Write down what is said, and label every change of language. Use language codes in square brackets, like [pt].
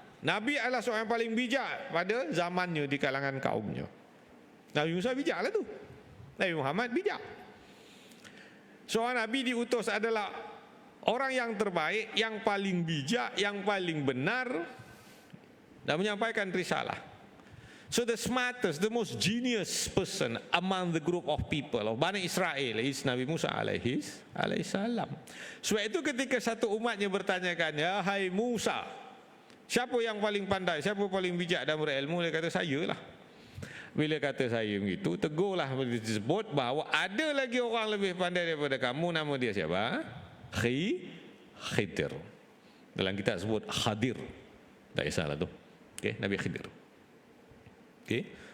[ms] Nabi adalah seorang yang paling bijak pada zamannya di kalangan kaumnya. Nabi Musa bijaklah tu. Nabi Muhammad bijak. Seorang Nabi diutus adalah orang yang terbaik, yang paling bijak, yang paling benar dan menyampaikan risalah. [en] So the smartest, the most genius person among the group of people of Bani Israel is Nabi Musa alaihi salam. [ms] Sebab itu ketika satu umatnya bertanyakan, ya hai Musa, siapa yang paling pandai, siapa paling bijak dan berilmu? Dia kata, saya lah. Bila kata saya begitu, tegurlah disebut bahawa ada lagi orang lebih pandai daripada kamu. Nama dia siapa? Khidir. Dalam kitab sebut Khadir. Tak kisahlah tu. Okay, Nabi Khidir. Okay.